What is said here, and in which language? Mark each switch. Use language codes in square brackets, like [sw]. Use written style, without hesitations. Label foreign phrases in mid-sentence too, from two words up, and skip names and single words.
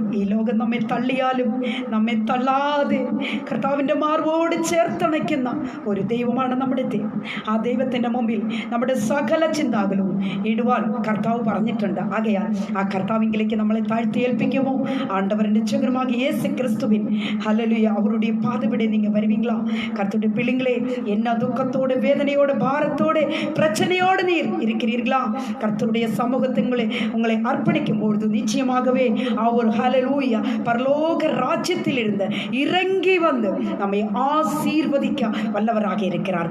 [ml] ഈ ലോകം നമ്മെ തള്ളിയാലും നമ്മെ തള്ളാതെ കർത്താവിൻ്റെ മാർവോട് ചേർത്തണയ്ക്കുന്ന ഒരു ദൈവമാണ് നമ്മുടെ ദൈവം. ആ ദൈവത്തിൻ്റെ മുമ്പിൽ നമ്മുടെ സകല ചിന്താകുലവും ഇടുവാൻ കർത്താവ് പറഞ്ഞിട്ടുണ്ട്. ആകയാൽ ആ കർത്താവിങ്കിലേക്ക് നമ്മളെ താഴ്ത്തി ഏൽപ്പിക്കുമോ? [ta] ஆண்டவருடைய சுகமாகிய இயேசு கிறிஸ்துவின் ஹல்லேலூயா அவருடைய பாதபடி நீங்க வருவீங்களா? கர்த்தருடைய பிள்ளைங்களே, என்ன துக்கத்தோடு, வேதனையோடு, பாரத்தோடு, பிரச்சனையோடு நீர் இருக்கிறீர்களா? கர்த்தருடைய சமூகத்தில் உங்களை அர்ப்பணிக்கும் பொழுது நிச்சயமாகவே அவர் ஹல்லேலூயா பரலோக ராஜ்யத்தில் இருந்து இறங்கி வந்து நம்மை ஆசீர்வதிக்க வல்லவராக இருக்கிறார்.